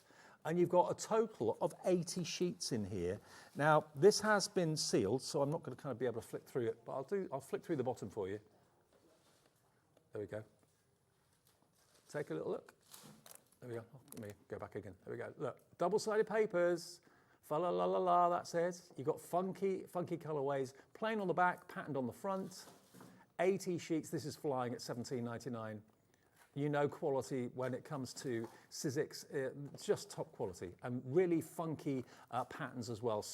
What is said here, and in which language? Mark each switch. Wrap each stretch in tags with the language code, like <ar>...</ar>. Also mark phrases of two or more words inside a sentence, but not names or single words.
<en>And you've got a total of 80 sheets in here. Now, this has been sealed, so I'm not going to kind of be able to flick through it, but I'll flick through the bottom for you. There we go. Take a little look. There we go. Oh, let me go back again. There we go. Look, double-sided papers. Fa-la-la-la-la, that's it. You've got funky colorways. Plain on the back, patterned on the front. 80 sheets, this is flying at $17.99. You know quality when it comes to Sizzix, it's just top quality and really funky patterns as well.</en>